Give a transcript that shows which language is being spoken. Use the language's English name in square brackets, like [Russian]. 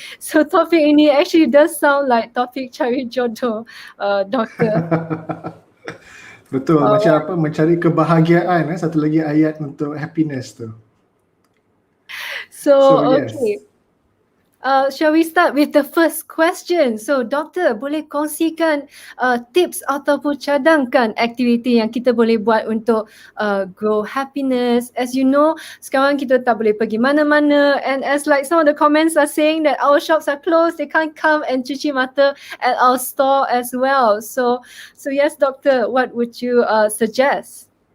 [Malay] So topik ini [English] actually does sound like [Malay] topik cari jodoh, doktor. Betul, macam apa mencari kebahagiaan, satu lagi ayat untuk happiness tu. [English] So yes. okay. Shall we start with the first question? [Malay] So, doktor, boleh kongsikan tips ataupun cadangkan aktiviti yang kita boleh buat untuk [English] grow happiness. As you know, [Malay] sekarang kita tak boleh pergi mana-mana, [English] and as like some of the comments are saying that our shops are closed, they can't come and [Malay] cuci mata [English] at our store as well. So yes, doctor, what would you suggest?